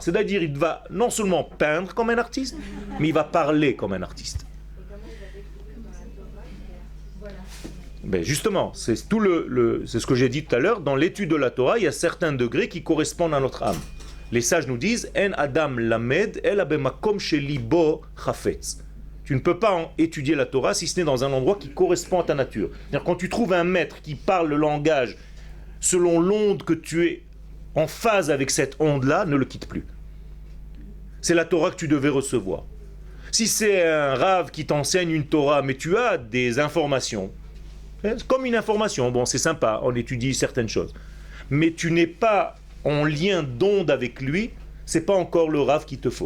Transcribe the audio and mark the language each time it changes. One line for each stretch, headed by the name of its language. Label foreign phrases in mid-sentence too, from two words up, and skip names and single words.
French: C'est-à-dire il va non seulement peindre comme un artiste, mais il va parler comme un artiste. Et comment il va découvrir dans la Torah qu'il est artiste? Voilà. Ben justement, c'est tout c'est ce que j'ai dit tout à l'heure. Dans l'étude de la Torah, il y a certains degrés qui correspondent à notre âme. Les sages nous disent
Hebrew: אין אדם לומד אלא במקום שליבו חפץ.
French: Tu ne peux pas étudier la Torah si ce n'est dans un endroit qui correspond à ta nature. C'est-à-dire, quand tu trouves un maître qui parle le langage selon l'onde que tu es en phase avec cette onde-là, ne le quitte plus. C'est la Torah que tu devais recevoir. Si c'est un rave qui t'enseigne une Torah, mais tu as des informations, c'est comme une information, bon c'est sympa, on étudie certaines choses, mais tu n'es pas en lien d'onde avec lui, c'est pas encore le rave qu'il te faut.